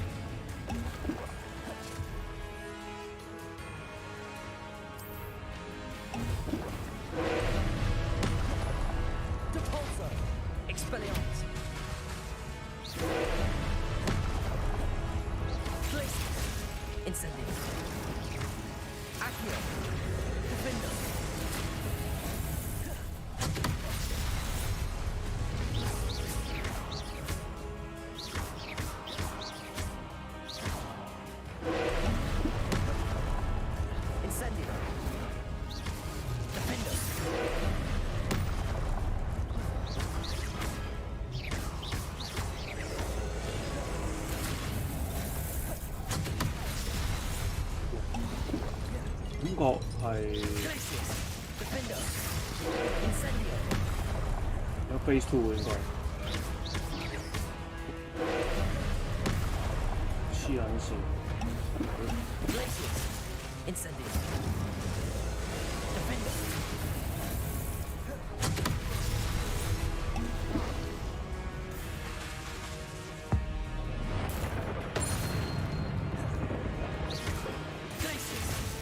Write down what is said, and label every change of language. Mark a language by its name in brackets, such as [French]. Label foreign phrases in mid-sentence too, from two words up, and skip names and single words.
[English] Depulso. Expelliarmus. Glacius. Incendio. Accio. Defender. Incendio. Defender. [Cantonese] 感覺係 [English] Glacius. Defender. Incendio. [Cantonese] 有 Phase 2應該。黐撚線。 [English] Glacius. Incendio. Defender. Glacius.